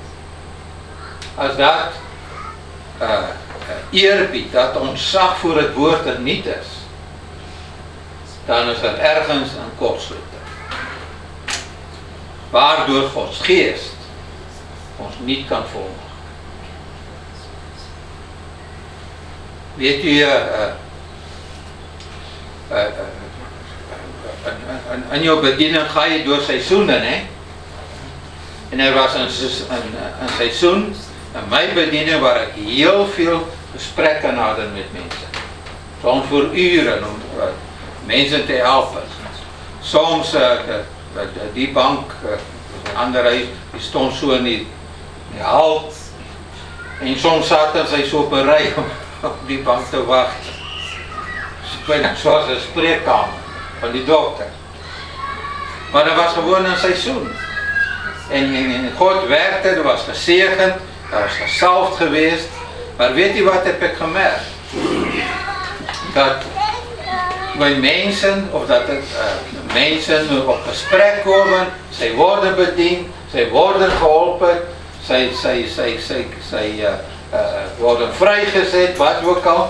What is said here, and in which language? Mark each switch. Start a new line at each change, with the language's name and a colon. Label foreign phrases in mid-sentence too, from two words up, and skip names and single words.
Dutch: Als dat eerbied, dat ontzag voor het woord er niet is, dan is er ergens een kortsluiting, waardoor Gods geest ons niet kan volmaken. Weet u, in jou bediening ga je door seisoenen, hè?
Afrikaans: En er was een seisoen in my bediening waar ek heel veel gesprekke hadden met mense.
Dutch: Soms voor uren om mense te helpen. Soms die bank, een ander huis, die stond so in die hal.
Afrikaans: En soms zaten sy so op 'n ry om op die bank te wag.
Dutch: Bijna zoals een spreekkamer van die dokter. Maar dat was gewoon een seizoen. En God werkte, er was gezegend, er was gesalfd geweest. Maar weet u wat heb ik gemerkt? Dat bij mensen, of dat mensen op gesprek komen, zij worden bediend, zij worden geholpen, zij worden vrijgezet, wat ook al.